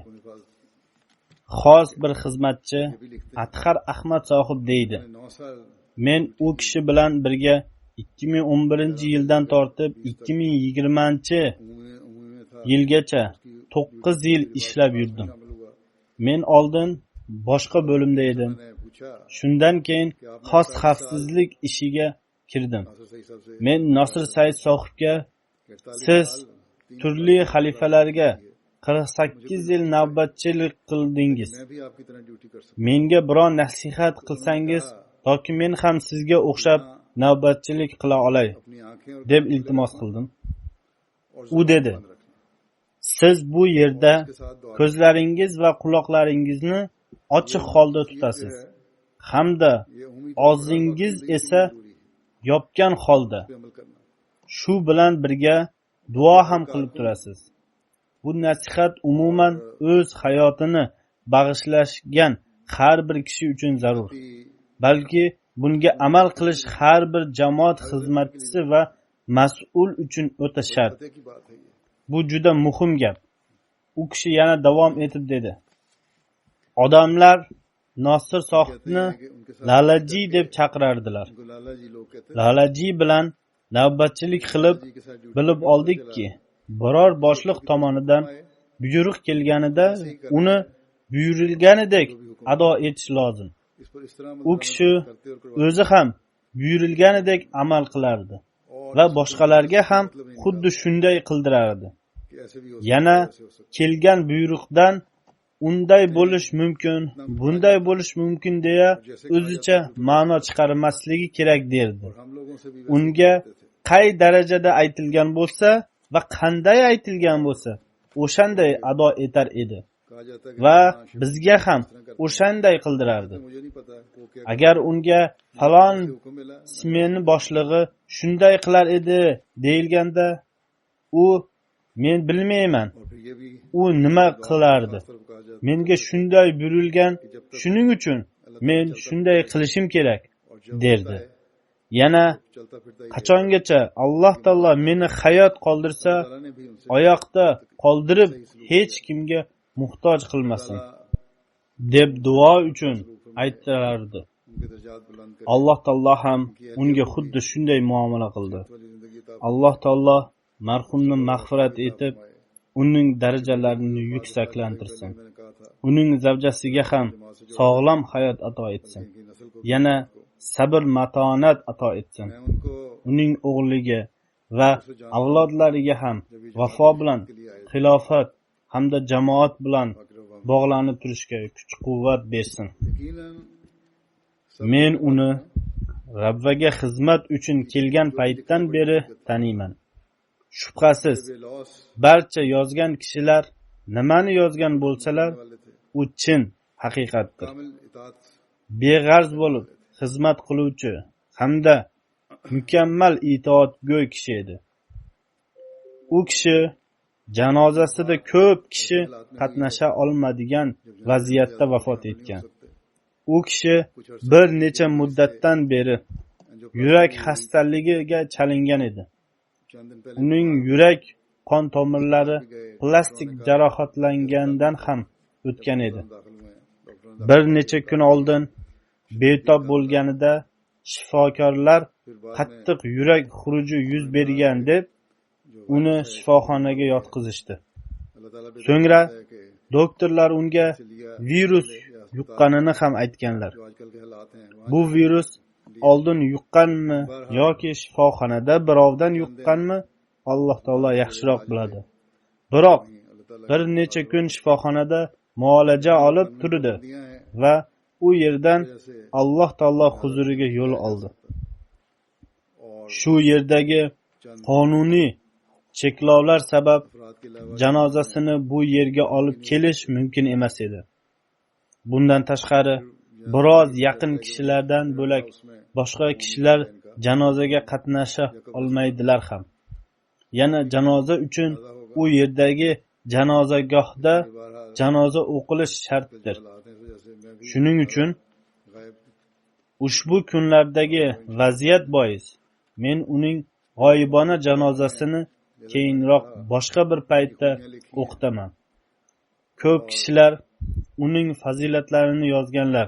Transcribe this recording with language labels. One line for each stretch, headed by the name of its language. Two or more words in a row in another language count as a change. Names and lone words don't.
Uzbek: Xos bir xizmatchi Athar Ahmad sohib deydi. Men u kishi bilan birga 2011-yildan tortib 2020-yilgacha 9 yil ishlab yurdim. Men oldin boshqa bo'limda edim.
Urdu: میں نے پوچھا
Uzbek: Shundan keyin xos xavfsizlik ishiga kirdim.
Urdu: ناصر سعید صاحب سے
Uzbek: Men Nosir Said sohibga 48 siz
Urdu: साल
Uzbek: turli xalifalarga 48 yil navbatchilik qildingiz.
Urdu: میں بھی آپ کی طرح ڈیوٹی کر سکتا
Uzbek: Menga biron nasihat qilsangiz toki men ham sizga o'xshab navbatchilik qila olay
Urdu: ہوں اپنی آنکھیں اور
Uzbek: deb iltimos qildim.
Urdu: और
Uzbek: U dedi:
Urdu: بند رکھنا
Uzbek: siz bu yerda
Urdu: کے ساتھ دعا
Uzbek: ko'zlaringiz va quloqlaringizni ochiq holda tutasiz hamda
Urdu: یہ امید
Uzbek: og'zingiz esa
Urdu: ضروری ہے
Uzbek: yopgan holda
Urdu: پہ عمل کرنا
Uzbek: shu bilan birga duo ham qilib turasiz. Bu nasihat umuman o'z hayotini bag'ishlashgan har bir kishi uchun zarur.
Urdu: कि
Uzbek: Balki bunga amal qilish har bir jamoat xizmatchisi va mas'ul uchun o'ta shart.
Urdu: پتے کی بات ہے یہ
Uzbek: Bu juda muhim gap. U kishi yana davom etib dedi: odamlar Nosir sohibni
Urdu: کہ ان کے ساتھ
Uzbek: Lalaji deb chaqirardilar.
Urdu: ان کو لالہ جی لوگ کہتے ہیں
Uzbek: Lalaji bilan navbatchilik qilib
Urdu: جی کے ساتھ ڈیوٹی
Uzbek: bilib oldikki, biror boshliq tomonidan buyruq kelganida uni buyurilganidek ado etish lozim.
Urdu: اس پر اس طرح
Uzbek: U kishi o'zi ham buyurilganidek amal qilardi va boshqalarga ham xuddi shunday qildirardi.
Urdu: کہ ایسے بھی ہو
Uzbek: Yana
Urdu: ایسے ہو سکتا
Uzbek: kelgan buyruqdan unday bo'lish mumkin, bunday bo'lish mumkin deya o'zicha ma'no chiqarmasligi kerak derdi.
Urdu: ہے ہم لوگوں سے بھی
Uzbek: Unga qay darajada aytilgan bo'lsa va qanday aytilgan bo'lsa, o'shanday ado etar edi
Urdu: کہا جاتا ہے کہ
Uzbek: va bizga ham o'shanday qildirardi.
Urdu: مجھے نہیں پتا وہ کیا
Uzbek: Agar unga falon
Urdu: حکم ملا
Uzbek: smeni boshlig'i shunday qilar edi deyilganda, u men bilmayman,
Urdu: اور پھر یہ بھی
Uzbek: u nima qilardi.
Urdu: طرف کہا جاتا
Uzbek: Menga shunday buyurilgan, shuning uchun men shunday qilishim kerak
Urdu: اور جب
Uzbek: derdi. Yana
Urdu: چلتا پھرتا ہی
Uzbek: qachongacha Alloh taolo meni hayot qoldirsa,
Urdu: اللہ نے بھی ان سے
Uzbek: oyoqda qoldirib hech kimga muhtoj qilmasin deb duo uchun aytarardi.
Urdu: ان کے درجات بلند کر
Uzbek: Alloh taolo ham unga xuddi shunday muomala qildi.
Urdu: والی زندگی تا
Uzbek: Alloh taolo marhumni mag'firat etib, uning darajalarini yuksaklantirsin.
Urdu: میں نے کہا تھا
Uzbek: Uning zavjasiga ham sog'lom hayot ato etsin.
Urdu: کہ نسل کو
Uzbek: Yana sabr matonat ato etsin.
Urdu: میں ان کو
Uzbek: Uning o'g'liga va avlodlariga ham vafo bilan xilofat hamda jamoat bilan bog'lanib turishga kuch-quvvat bersin.
Urdu: यकीनन
Uzbek: Men uni Rabbiga xizmat uchun kelgan paytdan beri taniyman. Shubhasiz,
Urdu: लॉस
Uzbek: barcha yozgan kishilar nimani yozgan bo'lsalar,
Urdu: والے تھے
Uzbek: u chin haqiqatdir.
Urdu: کامل اطاعت
Uzbek: Beg'arz bo'lib xizmat qiluvchi hamda mukammal itoatgo'y kishi edi. U kishi janozasida ko'p kishi qatnasha olmadigan vaziyatda vafot etgan. U kishi bir necha muddatdan beri yurak xastaligiga chalingan edi.
Urdu: چند دن پہلے
Uzbek: Uning yurak qon tomirlari plastik jarohatlangandan ham o'tgan edi.
Urdu: داخل ہوئے ڈاکٹر
Uzbek: Bir necha kun oldin betob bo'lganida shifokorlar qattiq yurak xuruji yuz bergan deb uni shifoxonaga yotqizishdi.
Urdu: اللہ تعالیٰ بھی
Uzbek: So'ngra
Urdu: ہے کہ
Uzbek: doktorlar unga virus yuqqanini ham aytganlar.
Urdu: جو آجکل کے حالات ہیں وہاں
Uzbek: Bu virus oldin yuqqanmi yoki shifoxonada birovdan yuqqanmi, Alloh taolo yaxshiroq biladi. Biroq
Urdu: اللہ تعالیٰ
Uzbek: bir necha kun shifoxonada muolaja olib turdi
Urdu: دیا ہے
Uzbek: va u yerdan
Urdu: जैसे
Uzbek: Alloh taolo huzuriga yo'l oldi.
Urdu: और
Uzbek: Shu yerdagi qonuniy cheklovlar sabab
Urdu: افراد کے علاوہ
Uzbek: janozasini bu yerga olib kelish mumkin emas edi. Bundan tashqari biroz yaqin kishilardan bo'lak boshqa kishilar janozaga qatnasha olmaydilar ham. Yana janoza uchun u yerdagi janozagohda janoza o'qilish shartdir.
Urdu: حالات ہیں اس وجہ سے میں بھی
Uzbek: Shuning uchun
Urdu: गायब
Uzbek: ushbu kunlardagi vaziyat bois men uning g'oyibona janozasini keyinroq boshqa bir paytda o'qitaman. Ko'p kishilar uning fazilatlarini yozganlar.